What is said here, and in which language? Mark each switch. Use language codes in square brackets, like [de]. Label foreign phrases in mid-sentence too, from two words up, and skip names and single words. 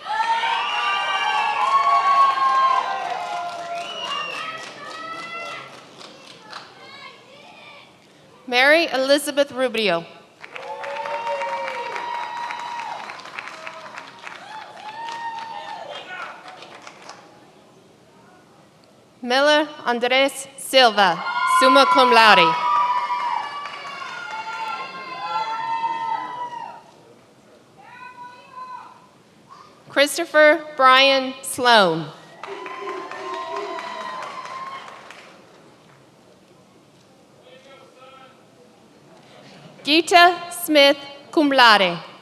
[en] Mary Elizabeth Rubio. Miller Andres Silva, [la] summa cum laude. [en] Christopher Brian Sloan. Gita Smith, [la] cum laude.